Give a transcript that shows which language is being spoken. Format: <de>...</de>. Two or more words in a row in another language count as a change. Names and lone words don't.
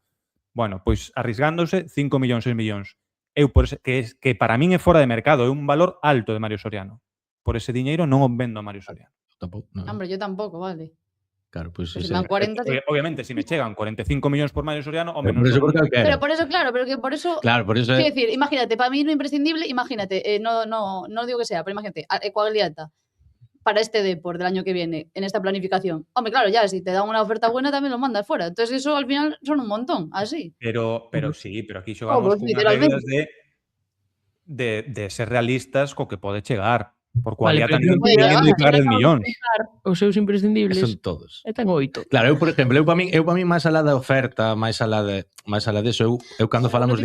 <gl>Bueno, pois arrisgándose 5 millóns, 6 millóns. Eu por ese, que para min é fora de mercado, é un valor alto de Mario Soriano. Por ese diñeiro non o vendo a Mario Soriano. Tampouco, non.</gl> <es>Hombre, yo tampoco, vale. Claro, pues</es> <gl>Pero se me dan 40, sí. Obviamente, si me chegan 45 millóns por Mario Soriano, home, Pero non</gl> <es>por eso</es> <gl>son... por calquera.</gl> <es>Pero por eso, claro, pero que por eso... Claro, por eso Quiero decir, imagínate, para mí no imprescindible, imagínate, no digo que sea, pero imagínate, Coagliata para este Depor del año que viene, en esta planificación. Hombre, claro, ya, si te dan una oferta buena también lo mandas fuera. Entonces eso al final son un montón, así. Pero sí, pero aquí Oh,</es> <gl>xogamos</gl> <es>pues,</es> <gl>cunhas</gl> <es>literalmente.</es> <gl>reglas de ser realistas co que pode chegar. Por</gl> <es>Vale, Coagliata pero</es> <gl>ninguén</gl> <es>Bueno,</es> <gl>de pagar 10 millóns. Os seus imprescindibles son todos. e ten 8. Claro, eu por exemplo, eu para min máis alá da oferta, máis alá</gl> <es>de eso,</es> <gl>eu cando falamos</gl>